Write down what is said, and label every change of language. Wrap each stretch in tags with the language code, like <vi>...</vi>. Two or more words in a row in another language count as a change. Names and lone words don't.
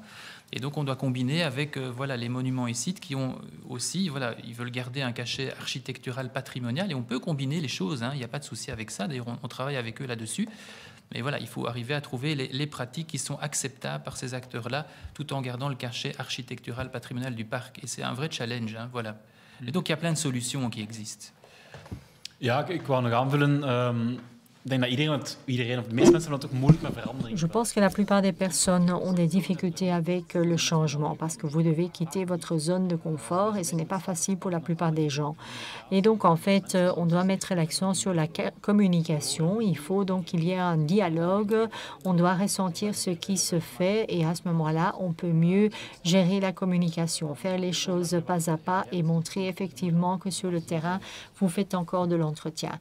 <fr>Et donc, on doit combiner avec voilà, les monuments et sites qui ont aussi, voilà, ils veulent garder un cachet architectural patrimonial. Et on peut combiner les choses, hein, il n'y a pas de souci avec ça. D'ailleurs, on travaille avec eux là-dessus. Mais voilà, il faut arriver à trouver les pratiques qui sont acceptables par ces acteurs-là, tout en gardant le cachet architectural patrimonial du parc. Et c'est un vrai challenge, hein, voilà. Et donc, il y a plein de solutions qui existent.</fr> <nl>Ja, ik wou nog aanvullen. Ik denk dat iedereen of de meeste mensen het ook moeilijk met verandering.</nl> <fr>Je pense que la plupart des personnes ont des difficultés avec le changement parce que vous devez quitter votre zone de confort et ce n'est pas facile pour la plupart des gens. Et donc, en fait, on doit mettre l'accent sur la communication. Il faut donc qu'il y ait un dialogue. On doit ressentir ce qui se fait et à ce moment-là, on peut mieux gérer la communication, faire les choses pas à pas et montrer effectivement que sur le terrain, vous faites encore de l'entretien.</fr>